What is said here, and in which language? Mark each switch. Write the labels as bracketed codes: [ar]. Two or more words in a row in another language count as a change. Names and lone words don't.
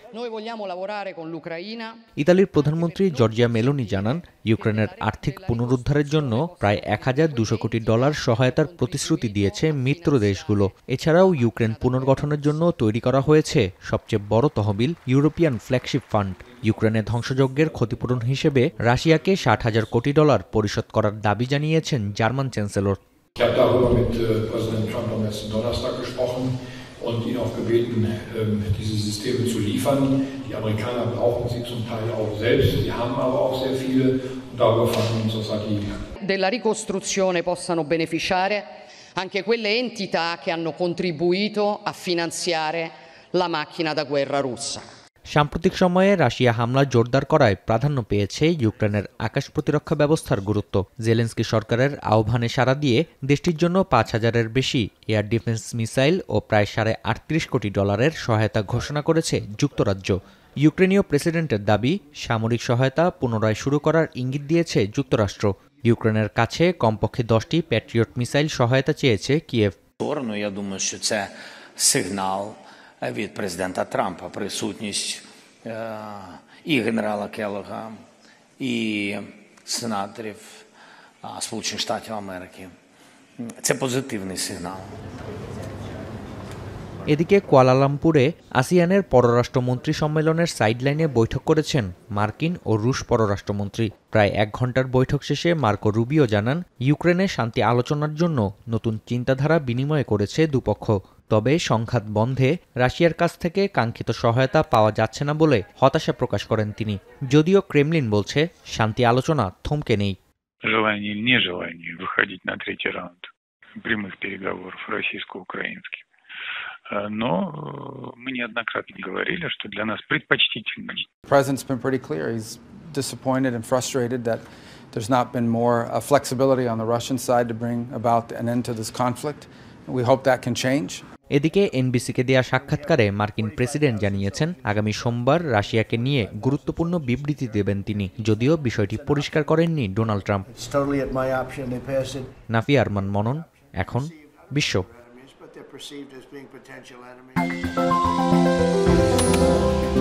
[bn] ইতালির প্রধানমন্ত্রী জর্জিয়া মেলোনি জানান, ইউক্রেনের আর্থিক পুনরুদ্ধারের জন্য প্রায় $1,200 কোটি সহায়তার প্রতিশ্রুতি দিয়েছে মিত্র দেশগুলো। এছাড়াও ইউক্রেন পুনর্গঠনের জন্য তৈরি করা হয়েছে সবচেয়ে বড় তহবিল, ইউরোপিয়ান ফ্ল্যাগশিপ ফান্ড। ইউক্রেনের ধ্বংসযজ্ঞের ক্ষতিপূরণ হিসেবে রাশিয়াকে $60,000 কোটি পরিশোধ করার দাবি জানিয়েছেন জার্মান চ্যান্সেলর। [de] Und ihn auch gebeten, diese Systeme zu liefern. Die Amerikaner brauchen sie zum Teil auch selbst, die haben aber auch sehr viele und darüber fanden wir uns auch Strategie. [it] Della ricostruzione possano beneficiare anche quelle entità che hanno contribuito a finanziare la macchina da guerra russa. [bn] সাম্প্রতিক সময়ে রাশিয়া হামলা জোরদার করায় প্রাধান্য পেয়েছে ইউক্রেনের আকাশ প্রতিরক্ষা ব্যবস্থার গুরুত্ব। জেলেনস্কি সরকারের আহ্বানে সাড়া দিয়ে দেশটির জন্য 5,000-এর বেশি [en] air defence missile [bn] ও প্রায় $38 কোটি সহায়তা ঘোষণা করেছে যুক্তরাজ্য। ইউক্রেনীয় প্রেসিডেন্টের দাবি, সামরিক সহায়তা পুনরায় শুরু করার ইঙ্গিত দিয়েছে যুক্তরাষ্ট্র। ইউক্রেনের কাছে কমপক্ষে 10টি প্যাট্রিয়ট মিসাইল সহায়তা চেয়েছে কিয়েভ। [uk] Від президента Трампа присутність і генерала Келлога, і сенаторів Сполучених Штатів Америки. Це позитивний сигнал. [bn] এদিকে কুয়ালালামপুরে আসিয়ানের পররাষ্ট্রমন্ত্রী সম্মেলনের সাইডলাইনে বৈঠক করেছেন মার্কিন ও রুশ পররাষ্ট্রমন্ত্রী। প্রায় 1 ঘণ্টার বৈঠক শেষে মার্কো রুবিও জানান, ইউক্রেনে শান্তি আলোচনার জন্য নতুন চিন্তাধারা বিনিময় করেছে দুপক্ষ। তবে সংঘাত বন্ধে রাশিয়ার কাছ থেকে কাঙ্ক্ষিত সহায়তা পাওয়া যাচ্ছে না বলে হতাশা প্রকাশ করেন তিনি। যদিও ক্রেমলিন বলছে, শান্তি আলোচনা থমকে নেই। [ru] Но мы неоднократно говорили, что для нас предпочтительно. [en] The president's been pretty clear. He's disappointed and frustrated that there's not been more flexibility on the Russian side to bring about an end to this conflict. We hope that can change. [bn] এদিকে এনবিসিকে দেয়া সাক্ষাৎকারে মার্কিন প্রেসিডেন্ট জানিয়েছেন, আগামী সোমবার রাশিয়াকে নিয়ে গুরুত্বপূর্ণ বিবৃতি দেবেন তিনি, যদিও বিষয়টি পরিষ্কার করেননি ডোনাল্ড ট্রাম্প। নাফি আরমান মনন, এখন বিশ্ব। [en] Perceived as being potential enemies.